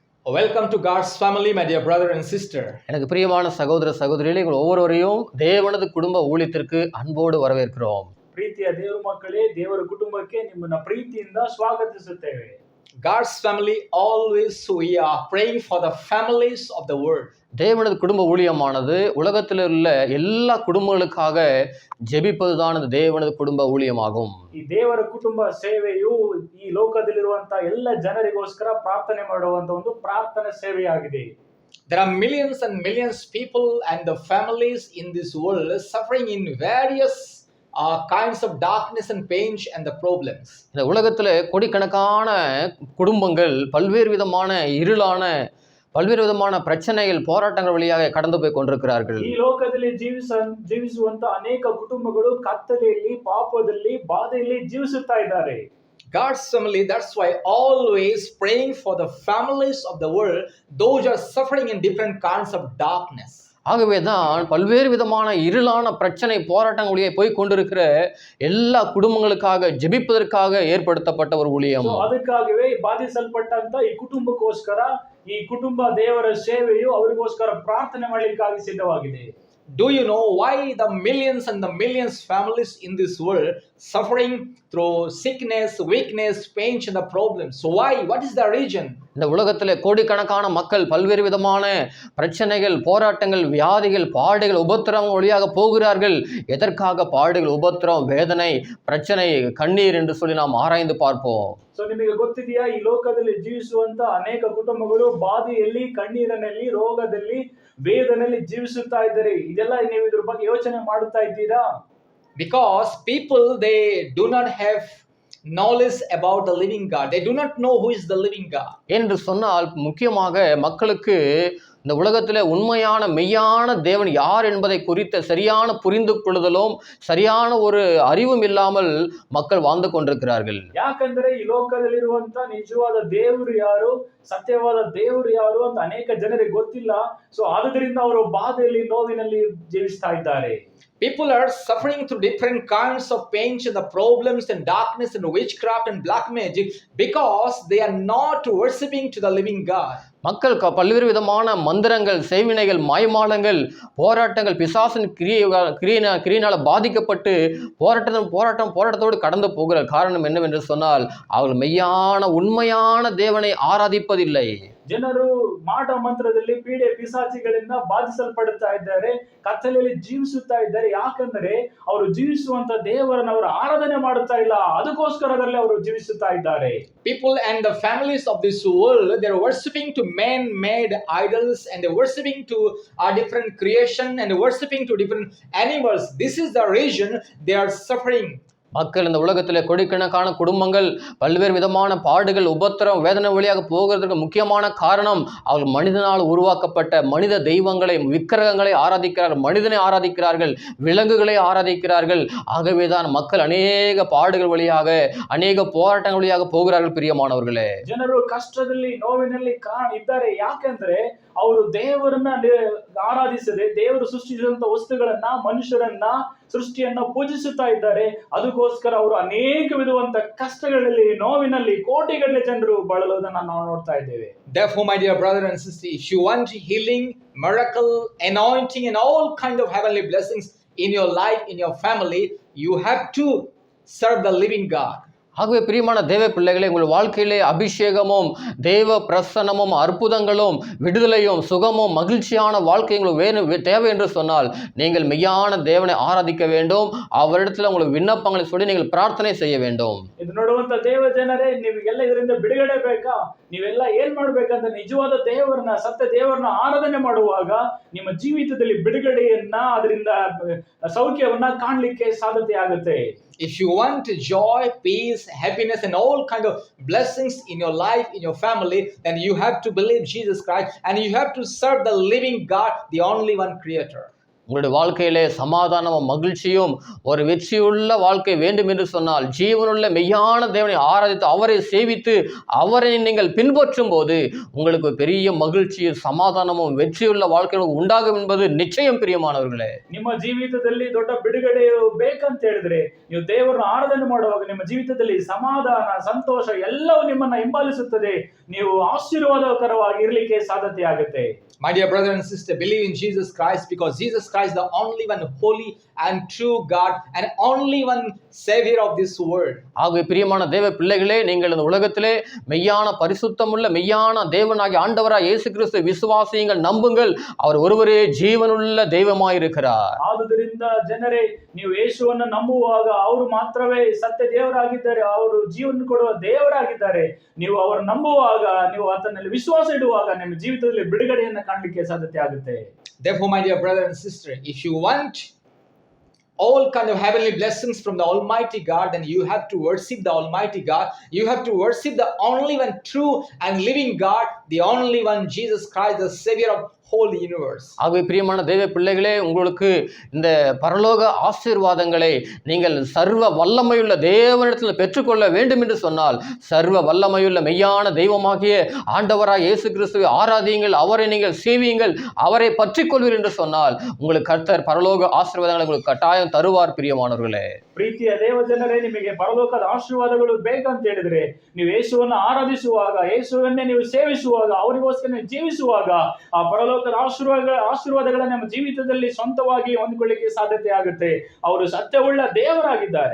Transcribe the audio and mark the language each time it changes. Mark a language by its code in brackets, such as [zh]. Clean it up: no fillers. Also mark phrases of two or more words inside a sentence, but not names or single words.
[en] Welcome to God's family, my dear brother and sister. [ta] எனக்கு பிரியமான சகோதர சகோதரிகளே, உங்கள் ஒவ்வொருவரையும் தேவனது குடும்ப ஊழியத்திற்கு அன்போடு வரவேற்கிறோம். [kn] ಪ್ರೀತಿಯ ದೇವರ ಮಕ್ಕಳೇ, ದೇವರ ಕುಟುಂಬಕ್ಕೆ ನಿಮ್ಮನ್ನ ಪ್ರೀತಿಯಿಂದ ಸ್ವಾಗತಿಸುತ್ತೇವೆ. [en] God's family, always we are praying for the families of the world. [ta] தேவனது குடும்ப ஊழியமானது உலகத்தில் உள்ள எல்லா குடும்பங்களுக்காக ஜெபிப்பதுதான் இந்த தேவனது குடும்ப ஊழியமாகும். [kn] ಈ ದೇವರ ಕುಟುಂಬ ಸೇವೆಯು ಈ ಲೋಕದಲ್ಲಿರುವಂತಹ ಎಲ್ಲ ಜನರಿಗೋಸ್ಕರ ಪ್ರಾರ್ಥನೆ ಮಾಡುವಂತ ಒಂದು ಪ್ರಾರ್ಥನಾ ಸೇವೆಯಾಗಿದೆ. [en] There are millions and millions people and the families in this world suffering in various kinds of darkness and pain and the problems. [ta] இந்த உலகத்தில் கோடிக்கணக்கான குடும்பங்கள் பல்வேறு விதமான இருளான பல்வேறு விதமான பிரச்சனைகள் போராட்டங்கள் வழியாக கடந்து போய் கொண்டிருக்கிறார்கள். [kn] ಈ ಲೋಕದಲ್ಲಿ ಜೀವಿಸುವಂತ ಅನೇಕ ಕುಟುಂಬಗಳು ಕತ್ತಲೆಯಲ್ಲಿ, ಪಾಪದಲ್ಲಿ, ಬಾಧೆಯಲ್ಲಿ ಜೀವಿಸುತ್ತಾ ಇದ್ದಾರೆ. [en] God's family, that's why always praying for the families of the world, those are suffering in different kinds of darkness. [ta] ஆகவே தான் பல்வேறு விதமான இருளான பிரச்சனை போராட்டங்கள் வழியே போய் கொண்டிருக்கிற எல்லா குடும்பங்களுக்காக ஜெபிப்பதற்காக ஏற்படுத்தப்பட்ட ஒரு ஊழியம். [kn] ಅದಕ್ಕಾಗவே ಬಾಧಿಸಲ್ಪಟ್ಟಂತ ಈ ಕುಟುಂಬಕ್ಕೋಸ್ಕರ ಈ ಕುಟುಂಬ ದೇವರ ಸೇವೆಯು ಅವರಿಗೋಸ್ಕರ ಪ್ರಾರ್ಥನೆ ಮಾಡಲಿಕ್ಕಾಗಿ ಸಿದ್ಧವಾಗಿದೆ. [en] Do you know why the millions and the millions families in this world suffering through sickness, weakness, pain and the problems? So why? What is the reason? [ta] இந்த உலகத்தில் கோடிக்கணக்கான மக்கள் பல்வேறு விதமான பிரச்சனைகள், போராட்டங்கள், வியாதிகள், பாடுகள், உபத்திரம் வழியாக போகிறார்கள். எதற்காக பாடுகள், உபத்திரம், வேதனை, பிரச்சனை, கண்ணீர் என்று சொல்லி நாம் ஆராய்ந்து பார்ப்போம். [kn] ಸೊ ನಿಮಗೆ ಗೊತ್ತಿದೆಯಾ, ಈ ಲೋಕದಲ್ಲಿ ಜೀವಿಸುವಂತ ಅನೇಕ ಕುಟುಂಬಗಳು ಬಾಧೆಯಲ್ಲಿ, ಕಣ್ಣೀರಿನಲ್ಲಿ, ರೋಗದಲ್ಲಿ, ವೇದನೆಯಲ್ಲಿ ಜೀವಿಸುತ್ತಾ ಇದ್ದಾರೆ. ಇದೆಲ್ಲ ನೀವು ಇದ್ರ ಬಗ್ಗೆ ಯೋಚನೆ ಮಾಡುತ್ತಾ ಇದ್ದೀರಾ? [en] Because people, they do not have knowledge about the living God. They do not know who is the living God. [ta] என்று சொன்னால் முக்கியமாக மக்களுக்கு இந்த உலகத்தில் உண்மையான மெய்யான தேவன் யார் என்பதை குறித்த சரியான புரிந்து கொள்ளுதலும் சரியான ஒரு அறிவும் இல்லாமல் மக்கள் வாழ்ந்து கொண்டிருக்கிறார்கள். [kn] ಯಾಕಂದ್ರೆ ಈ ಲೋಕದಲ್ಲಿರುವಂತ ನಿಜವಾದ ದೇವರು ಯಾರು, ಸತ್ಯವಾದ ದೇವರು ಯಾರು ಅಂತ ಅನೇಕ ಜನರಿಗೆ ಗೊತ್ತಿಲ್ಲ. ಸೊ ಆದುದರಿಂದ ಅವರು ಬಾಧೆಯಲ್ಲಿ, ನೋವಿನಲ್ಲಿ ಜೀವಿಸ್ತಾ ಇದ್ದಾರೆ. [en] People are suffering through different kinds of pains and the problems and darkness and witchcraft and black magic because they are not worshiping to the living God. [ta] மக்கள் பல்வேறு விதமான மந்திரங்கள், செய்வினைகள், மாய்மாலங்கள், போராட்டங்கள், பிசாசின் கிரியினால பாதிக்கப்பட்டு போராட்டத்தோடு கடந்து போகிற காரணம் என்னவென்று சொன்னால் அவர்கள் மெய்யான உண்மையான தேவனை ஆராதிப்பதில்லை. [kn] ಜನರು ಮಾಟ ಮಂತ್ರದಲ್ಲಿ, ಪೀಡೆ ಪಿಸಾಚಿಗಳಿಂದ ಬಾಧಿಸಲ್ಪಡುತ್ತಾ ಇದ್ದಾರೆ, ಕತ್ತಲೆಯಲ್ಲಿ ಜೀವಿಸುತ್ತಾ ಇದ್ದಾರೆ. ಯಾಕಂದ್ರೆ ಅವರು ಜೀವಿಸುವಂತ ದೇವರನ್ನು ಅವರು ಆರಾಧನೆ ಮಾಡುತ್ತಾ ಇಲ್ಲ, ಅದಕ್ಕೋಸ್ಕರದಲ್ಲಿ ಅವರು ಜೀವಿಸುತ್ತಾ ಇದ್ದಾರೆ. [en] People and the families of this world, they are worshiping to man-made idols and they are worshiping to a different creation and worshiping to different animals. This is the reason they are suffering. [ta] மக்கள் இந்த உலகத்தில் கோடிக்கணக்கான குடும்பங்கள் பல்வேறு விதமான பாடுகள், உபத்திரம், வேதனை வழியாக போகிறதுக்கு முக்கியமான காரணம் அவர்கள் மனிதனால் உருவாக்கப்பட்ட மனித தெய்வங்களை, விக்கிரகங்களை ஆராதிக்கிறார்கள், மனிதனை ஆராதிக்கிறார்கள், விலங்குகளை ஆராதிக்கிறார்கள். ஆகவே தான் மக்கள் அநேக பாடுகள் வழியாக, அநேக போராட்டங்கள் வழியாக போகிறார்கள். பிரியமானவர்களே, [kn] ಜನರು ಕಷ್ಟದಲ್ಲಿ, ನೋವಿನಲ್ಲಿ ಇದ್ದಾರೆ. ಯಾಕಂದ್ರೆ ಅವರು ದೇವರನ್ನ ಆರಾಧಿಸದೆ, ದೇವರು ಸೃಷ್ಟಿಸಿದಂತ ವಸ್ತುಗಳನ್ನ, ಮನುಷ್ಯರನ್ನ, ಸೃಷ್ಟಿಯನ್ನ ಪೂಜಿಸುತ್ತಾ ಇದ್ದಾರೆ. ಅದಕ್ಕೋಸ್ಕರ ಅವರು ಅನೇಕ ವಿಧವಂತ ಕಷ್ಟಗಳಲ್ಲಿ, ನೋವಿನಲ್ಲಿ ಕೋಟಿಗಟ್ಟಲೆ ಜನರು ಬಳಲುವುದನ್ನು ನಾವು ನೋಡ್ತಾ ಇದ್ದೇವೆ. [en] Therefore, my dear brother and sister, if you want healing, miracle, anointing and all kind of heavenly blessings in your life, in your family, you have to serve the living God. [ta] ஆகவே பிரியமான தேவ பிள்ளைகளை, உங்கள் வாழ்க்கையிலே அபிஷேகமும், தேவ பிரசன்னமும், அற்புதங்களும், விடுதலையும், சுகமும், மகிழ்ச்சியான வாழ்க்கை உங்களுக்கு தேவை என்று சொன்னால் நீங்கள் மெய்யான தேவனை ஆராதிக்க வேண்டும். அவரிடத்தில் உங்களுக்கு விண்ணப்பங்களை சொல்லி நீங்கள் பிரார்த்தனை செய்ய வேண்டும். [kn] ಇದು ನೋಡುವಂತ ದೇವ ಜನರೇ, ನೀವೆಲ್ಲ ಇದರಿಂದ ಬಿಡುಗಡೆ ಬೇಕಾ? ನೀವೆಲ್ಲ ಏನ್ ಮಾಡ್ಬೇಕಂತ ನಿಜವಾದ ದೇವರನ್ನ, ಸತ್ಯ ದೇವರನ್ನ ಆರಾಧನೆ ಮಾಡುವಾಗ ನಿಮ್ಮ ಜೀವಿತದಲ್ಲಿ ಬಿಡುಗಡೆಯನ್ನ, ಅದರಿಂದ ಸೌಖ್ಯವನ್ನ ಕಾಣಲಿಕ್ಕೆ ಸಾಧ್ಯತೆ ಆಗುತ್ತೆ. [en] If you want joy, peace, happiness and all kind of blessings in your life, in your family, then you have to believe Jesus Christ and you have to serve the living God, the only one creator. [ta] உங்களுடைய வாழ்க்கையிலே சமாதானமும் மகிழ்ச்சியும் ஒரு வெற்றியுள்ள வாழ்க்கை வேண்டும் என்று சொன்னால் ஜீவனுள்ள மெய்யான தேவனை ஆராதித்து அவரை சேவித்து அவரை நீங்கள் பின்பற்றும் போது உங்களுக்கு பெரிய மகிழ்ச்சியும் சமாதானமும் வெற்றியுள்ள வாழ்க்கை உண்டாகும் என்பது நிச்சயம் பிரியமானவர்களே. [kn] ನಿಮ್ಮ ಜೀವಿತದಲ್ಲಿ ದೊಡ್ಡ ಬಿಡುಗಡೆಯು ಬೇಕಂತ ಹೇಳಿದ್ರೆ ನೀವು ದೇವರನ್ನು ಆರಾಧನೆ ಮಾಡುವಾಗ ನಿಮ್ಮ ಜೀವಿತದಲ್ಲಿ ಸಮಾಧಾನ ಸಂತೋಷ ಎಲ್ಲವೂ ನಿಮ್ಮನ್ನ ಹಿಂಬಾಲಿಸುತ್ತದೆ. ನೀವು ಆಶೀರ್ವಾದಕರವಾಗಿ ಇರಲಿಕ್ಕೆ ಸಾಧ್ಯತೆ ಆಗುತ್ತೆ. [en] My dear brother and sister, believe in Jesus Christ, because Jesus Christ is the only one holy and true God and only one Savior of this world. [ta] ஆகவே பிரியமான தேவ பிள்ளைகளே, நீங்கள் இந்த உலகத்திலே மெய்யான பரிசுத்தமுள்ள மெய்யான தேவனாகிய ஆண்டவராய் இயேசு கிறிஸ்துவை விசுவாசியுங்கள், நம்புங்கள். அவர் ஒருவரே ஜீவனுள்ள தெய்வமாயிருக்கிறார். [kn] ಆದುದರಿಂದ ಜನರೇ, ನೀವು ಯೇಸುವನ್ನು ನಂಬುವಾಗ ಅವರು ಮಾತ್ರವೇ ಸತ್ಯ ದೇವರಾಗಿದ್ದಾರೆ, ಅವರು ಜೀವನ ಕೊಡುವ ದೇವರಾಗಿದ್ದಾರೆ. ನೀವು ಅವರು ನಂಬುವಾಗ, ನೀವು ಆತನಲ್ಲಿ ವಿಶ್ವಾಸ ಇಡುವಾಗ ನಿಮ್ಮ ಜೀವಿತದಲ್ಲಿ ಬಿಡುಗಡೆಯನ್ನು ಕಾಣಲಿಕ್ಕೆ ಸಾಧ್ಯತೆ ಆಗುತ್ತೆ. [en] Therefore, my dear brother and sister, if you want all kind of heavenly blessings from the Almighty God, then you have to worship the Almighty God. You have to worship the only one true and living God, the only one Jesus Christ, the Savior of whole universe. [ta] ஆகவே பிரியமான தேவ பிள்ளைகளே, உங்களுக்கு இந்த பரலோக ஆசீர்வாதங்களை நீங்கள் சர்வ வல்லமையுள்ள தேவனிடத்தில் பெற்றுக்கொள்ள வேண்டும் என்று சொன்னால், சர்வ வல்லமையுள்ள மெய்யான தெய்வமாகிய ஆண்டவராய் இயேசு கிறிஸ்துவை ஆராதியுங்கள், அவரை நீங்கள் சேவியுங்கள், அவரை பற்றிக் கொள்வீர் என்று சொன்னால் உங்களுக்கு கர்த்தர் பரலோக ஆசீர்வாதங்களை உங்களுக்கு கட்டாயம் தருவார். பிரியமானவர்களே, [kn] ಪ್ರೀತಿಯ ದೇವ ಜನರೇ, ನಿಮಗೆ ಪರಲೋಕದ ಆಶೀರ್ವಾದಗಳು ಬೇಕಂತ ಹೇಳಿದ್ರೆ ನೀವು ಯೇಸುವನ್ನು ಆರಾಧಿಸುವಾಗ, ಯೇಸುವನ್ನೇ ನೀವು ಸೇವಿಸುವಾಗ, ಅವರಿಗೋಸ್ಕರ ನೀವು ಜೀವಿಸುವಾಗ ಆ ಪರಲೋಕದ ಆಶೀರ್ವಾದಗಳ ನಮ್ಮ ಜೀವಿತದಲ್ಲಿ ಸ್ವಂತವಾಗಿ ಹೊಂದಿಕೊಳ್ಳಿಕ್ಕೆ ಸಾಧ್ಯತೆ ಆಗುತ್ತೆ. ಅವರು ಸತ್ಯವುಳ್ಳ ದೇವರಾಗಿದ್ದಾರೆ.